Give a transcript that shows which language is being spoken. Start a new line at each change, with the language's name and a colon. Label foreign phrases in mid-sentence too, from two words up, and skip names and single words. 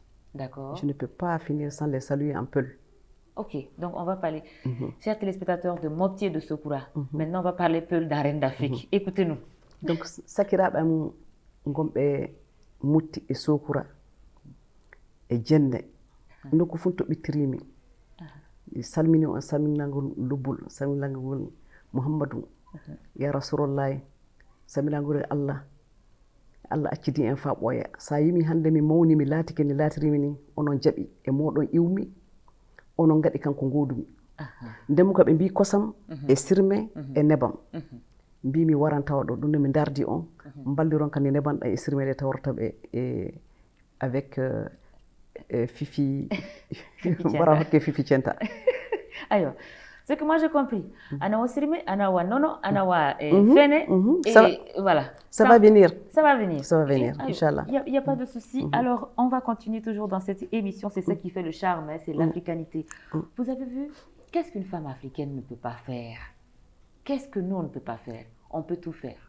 French: D'accord. Je ne peux pas finir sans les saluer un peu. Ok, donc on va parler. Chers téléspectateurs de Mopti et de Sokura, maintenant on va parler Peul d'Arène d'Afrique. Écoutez-nous.
Fula: Donc, Sakira, Ngombe, Mouti et Sokura, et Djenne, nokku fu toɓɓitirimi mi salmini on salminagol lubbol salminagol mouhammadou ya rasulullahi salminagol allah allah accidi en fa ɓooya sa yimi hannde mi mawni mi laatike ni laatirimi ni onon jaɓi e moɗon iwmi onon gaɗi kanko godumi ndemo ko ɓe mbi kosam e sirme e nebam mbi mi waran tawa ɗo ɗum nde mi dardi on balliron kam ne nebanɗa e sirme ɗe tawrata ɓe avec Fifi bara hokke Fifi Centa.
French: Alors, ce que moi j'ai compris,
Fula: ana wa sirme, ana wa nono, ana wa fene,
French: et voilà. Ça va venir. Ça va venir. Ça va venir, Inch'Allah. Il n'y a pas de souci. Alors, on va continuer toujours dans cette émission. C'est ça qui fait le charme, hein, c'est l'africanité. Vous avez vu, qu'est-ce qu'une femme africaine ne peut pas faire? Qu'est-ce que nous, on ne peut pas faire? On peut tout faire.